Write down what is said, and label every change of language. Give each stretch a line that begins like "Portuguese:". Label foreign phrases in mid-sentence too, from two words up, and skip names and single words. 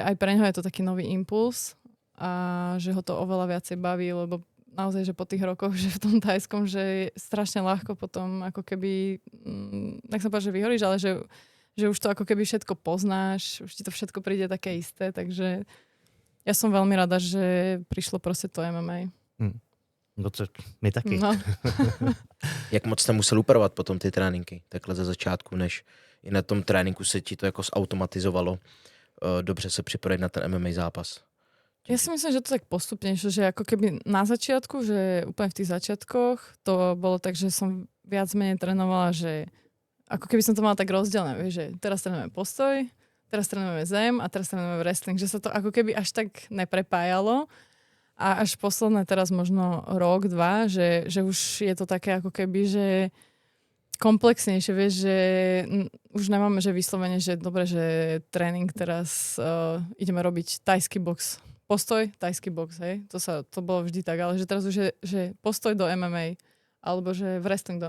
Slovak: aj pre neho je to taký nový impuls a že ho to oveľa viacej baví, lebo naozaj, že po tých rokoch, že v tom tajskom, že je strašne ľahko potom ako keby, tak sa povedať, že vyhoríš, ale že už to ako keby všetko poznáš, už ti to všetko príde také isté, takže ja som veľmi rada, že prišlo proste to MMA.
Czech: No to my taky. No. Jak moc jste musel upravovat potom ty tréninky, takhle za začátku, než i na tom tréninku se ti to jako zautomatizovalo dobře se připravit na ten MMA zápas?
Slovak: Ja si myslím, že to tak postupne, že ako keby na začiatku, že úplne v tých začiatkoch to bolo tak, že som viac menej trénovala, že ako keby som to mala tak rozdelené, vieš, že teraz trénujeme postoj, teraz trénujeme zem a teraz trénujeme wrestling, že sa to ako keby až tak neprepájalo a až posledné teraz možno rok, dva, že už je to také ako keby, že komplexnejšie, vieš, že už nemáme, že vyslovene, že dobre, že tréning teraz ideme robiť tajský box, postoj, tajský box, hej, to bolo vždy tak, ale že teraz už je, že postoj do MMA, alebo že wrestling do...